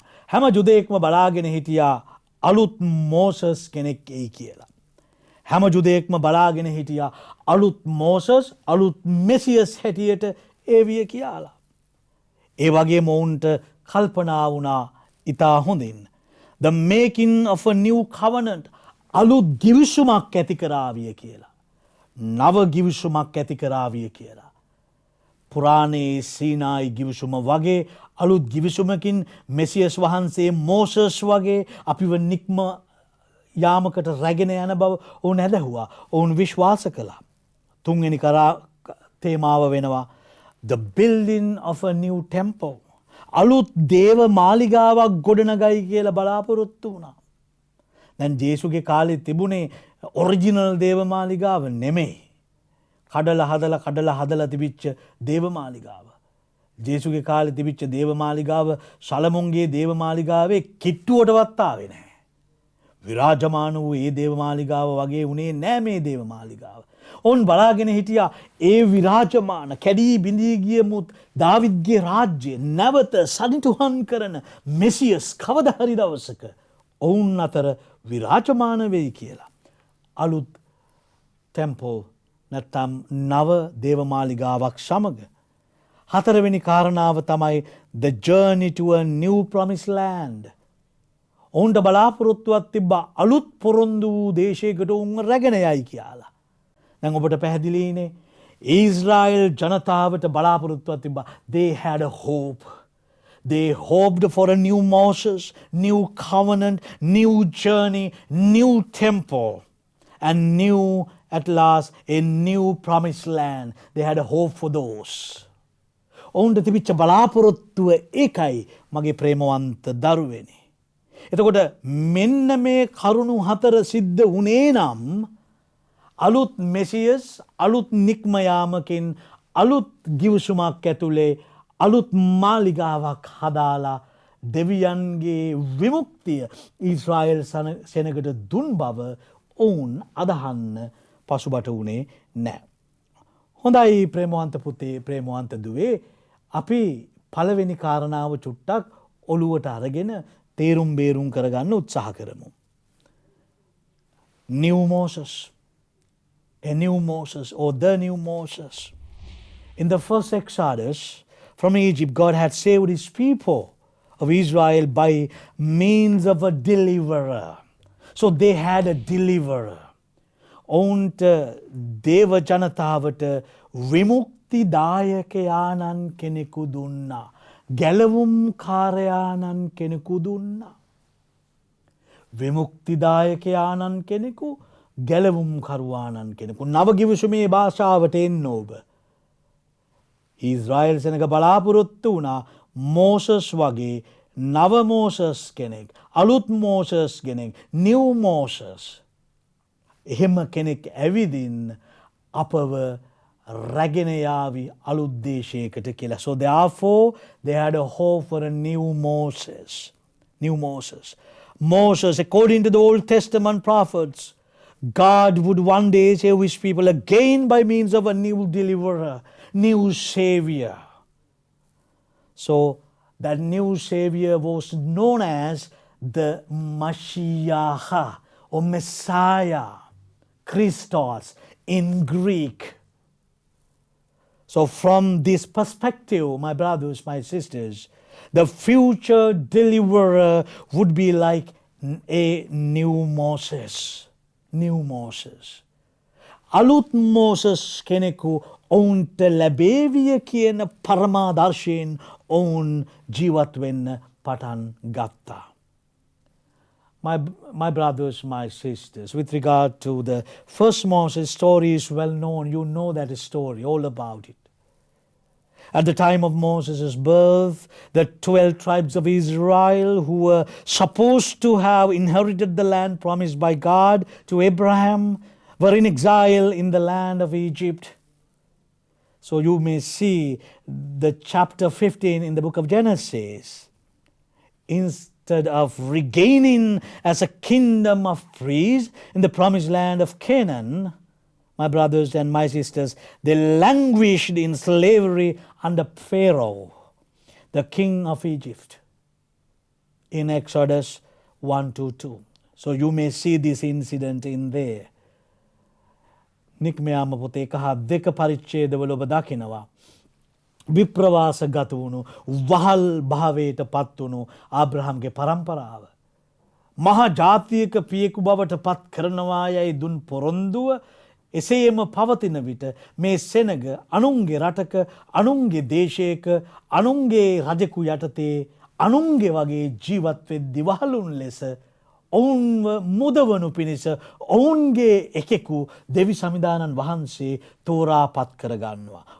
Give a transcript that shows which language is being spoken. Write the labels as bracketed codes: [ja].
[si] හැම ජුදෙක්ම බලාගෙන හිටියා අලුත් මෝසස් කෙනෙක් එයි කියලා. හැම ජුදෙක්ම බලාගෙන හිටියා අලුත් මෝසස්, අලුත් මෙසියස් හැටියට ඒවිය කියලා. ඒ වගේම ඔවුන්ට කල්පනා වුණා ඉතා හොඳින්. [en] The making of a new covenant. [si] අලුත් ගිවිසුමක් ඇති කරාවිය කියලා. නව ගිවිසුමක් ඇති කරාවිය කියලා. පුරාණයේ සීනායි ගිවිසුම වගේ අලුත් ගිවිසුමකින් මෙසියස් වහන්සේ මෝසස් වගේ අපිව නික්ම යාමකට රැගෙන යන බව ඔවුන් ඇදහුවා. ඔවුන් විශ්වාස කළා. තුන්වෙනි තේමාව වෙනවා [en] the building of a new temple. [si] අලුත් දේව මාලිගාවක් ගොඩනගයි කියලා බලාපොරොත්තු වුණා. දැන් ජේසුගේ කාලේ තිබුණේ ඔරිජිනල් දේව මාලිගාව නෙමෙයි. කඩලා හදලා තිබිච්ච දේව මාලිගාව. ජේසුගේ කාලේ තිබිච්ච දේව මාලිගාව සලමොන්ගේ දේව මාලිගාවේ කිට්ටුවටවත් ආවේ නැහැ. විරාජමාන වූ ඒ දේව මාලිගාව වගේ උනේ නෑ මේ දේව මාලිගාව. ඔවුන් බලාගෙන හිටියා ඒ විරාජමාන කැඩී බිඳී ගිය මුත් දාවිද්ගේ රාජ්‍ය නැවත සනිටුහන් කරන මෙසියස් කවදා හරි දවසක ඔවුන් අතර විරාජමාන වෙයි කියලා. අලුත් ටෙම්පල් නැත්නම් නව දේව මාලිගාවක් සමග හතරවෙනි කාරණාව තමයි [en] the journey to a new promised land. [si] ඔවුන්ට බලාපොරොත්තුවක් තිබ්බා අලුත් පොරොන්දු වූ දේශයකට උන්ව රැගෙන යයි කියලා. දැන් ඔබට පැහැදිලිනේ ඊශ්‍රායෙල් ජනතාවට බලාපොරොත්තුවක් තිබ්බා. [en] They had a hope. They hoped for a new Moses, new covenant, new journey, new temple, and new at last a new promised land. They had a hope for those. [si] ඔවුන්ට තිබිච්ච බලාපොරොත්තුව ඒකයි මගේ ප්‍රේමවන්ත දරුවනේ. එතකොට මෙන්න මේ කරුණු හතර සිද්ධ වුණේ නම් අලුත් මෙසියස් අලුත් නික්මයාමකින් අලුත් ගිවිසුමක් ඇතුලේ අලුත් මාලිගාවක් හදාලා දෙවියන්ගේ විමුක්තිය ඊශ්‍රායෙල් සෙනගට දුන් බව ඔවුන් අදහන්න පසුබට වුණේ නැහැ. හොඳයි ප්‍රේමවන්ත පුතේ ප්‍රේමවන්ත දුවේ අපි පළවෙනි කාරණාව චුට්ටක් ඔළුවට අරගෙන තේරුම් බේරුම් කරගන්න උත්සාහ කරමු. [en] New Moses, a new Moses or the new Moses. In the first Exodus from Egypt, God had saved his people of Israel by means of a deliverer. So they had a deliverer. [si] ඔවුන්ට දේව ජනතාවට විමුක්තිදායකයාණන් කෙනෙකු දුන්නා. ගැලවුම් කාරයාණන් කෙනෙකු දුන්නා. විමුක්තිදායකයාණන් කෙනෙකු ගැලවුම් කරුවාණන් කෙනෙකු. නවගිවිසුමේ භාෂාවට එන්න ඔබ. ඊශ්‍රායෙල් සෙනග බලාපොරොත්තු වුණා මෝසස් වගේ නව මෝසස් කෙනෙක්. අලුත් මෝසස් කෙනෙක්. [en] New Moses. [si] එහෙම කෙනෙක් ඇවිදින් අපව රැගෙන යාවි අලුත් දේශයකට කියලා. [en] So therefore they had a hope for a new Moses. New Moses. Moses, according to the Old Testament prophets, God would one day save his people again by means of a new deliverer, new savior. So that new savior was known as the Mashiach or Messiah, Christos in Greek. So from this perspective, my brothers, my sisters, the future deliverer would be like a new Moses. New Moses. [si] අලුත් Moses කෙනෙකු ඔවුන්ට ලැබේවිය කියන පරමාදර්ශයෙන් ඔවුන් ජීවත් වෙන්න පටන් ගත්තා. [en] My brothers, my sisters, with regard to the first Moses story is well known. You know that story, all about it. At the time of Moses' birth, the 12 tribes of Israel who were supposed to have inherited the land promised by God to Abraham were in exile in the land of Egypt. So you may see the chapter 15 in the book of Genesis. Instead of regaining as a kingdom of priests in the promised land of Canaan, my brothers and my sisters, they languished in slavery under Pharaoh, the king of Egypt, in Exodus 1-2. So you may see this incident in there. [si] නික්මයාම පොතේ 1-2 පරිච්ඡේදවල ඔබ දකිනවා විප්‍රවාස ගත වුණු වහල් භාවයට පත් වුණු ආබ්‍රහම්ගේ පරම්පරාව. මහා ජාතියක පියෙකු බවට පත් කරනවා යයි දුන් පොරොන්දුව එසේම පවතින විට මේ සෙනග අනුන්ගේ රටක අනුන්ගේ දේශයක අනුන්ගේ රජෙකු යටතේ අනුන්ගේ වගේ ජීවත් වෙද්දි වහලුන් ලෙස ඔවුන්ව මුදවනු පිණිස ඔවුන්ගේ එකෙකු දෙවි සමිදානන් වහන්සේ තෝරා පත් කරගන්නවා.